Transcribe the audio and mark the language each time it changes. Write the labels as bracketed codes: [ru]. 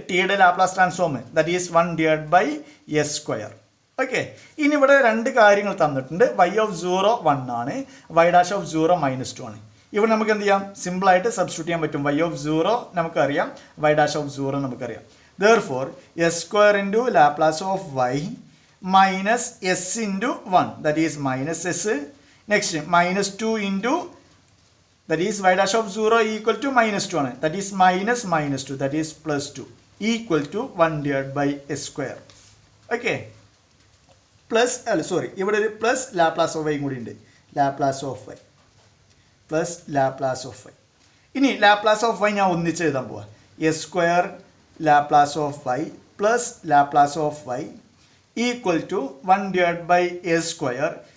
[ml] ടിയുടെ Laplace transform that is 1/s². Okay. ഇനി ഇവിടെ രണ്ട് കാര്യങ്ങൾ തന്നിട്ടുണ്ട്. വൈ ഓഫ് 0 1 ആണ്, വൈ ഡാഷ് ഓഫ് 0 -2 ആണ്. ഇവിടെ നമുക്ക് എന്ത് ചെയ്യാം? സിമ്പിളായിട്ട് സബ്സ്റ്റിറ്റ്യൂട്ട് ചെയ്യാൻ പറ്റും. വൈ ഓഫ് 0 നമുക്കറിയാം, വൈ ഡാഷ് ഓഫ് 0 നമുക്കറിയാം. [en] Therefore, s² into Laplace of y minus s into 1, that is minus s. Next, -2 into, that is y dash of 0 equal to -2 ആണ്. That is minus -2, that is +2 equal to 1/s². Okay. Plus, sorry, [ml] ഇവിടെ ഒരു plus Laplace of Y കൂടി ഉണ്ട്. Laplace of Y plus Laplace of Y. ഇനി Laplace of Y ഞാൻ ഒന്നിച്ച് എഴുതാൻ പോവാ. [en] s² Laplace of y plus Laplace of y equal to 1/s².